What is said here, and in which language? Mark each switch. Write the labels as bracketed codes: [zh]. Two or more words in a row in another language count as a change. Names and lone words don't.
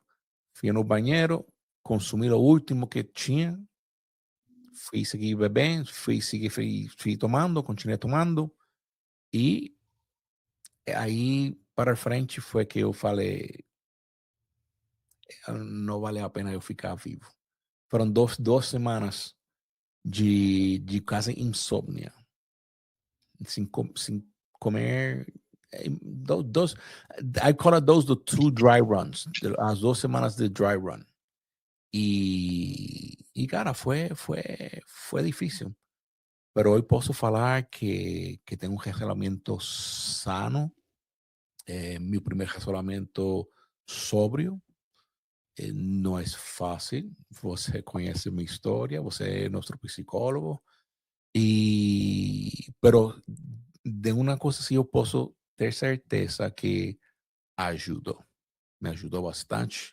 [pt] Fui no banheiro, consumi o último que tinha, fui seguir bebendo, fui tomando, continuei tomando, e aí para frente foi que eu falei, não vale a pena eu ficar vivo. Foram duas semanas de quase insônia, sem comer. Dos, [en] I call it those the two dry runs, [pt] as 2 semanas de [en] dry run. [pt] Cara, foi difícil. [es] Pero hoy [pt] posso falar [es] que tengo un relacionamiento sano, mi primer relacionamiento sobrio. [pt] Não é fácil, você conhece minha história, você é nosso psicólogo, pero de uma coisa sim eu posso ter certeza que ajudou, me ajudou bastante.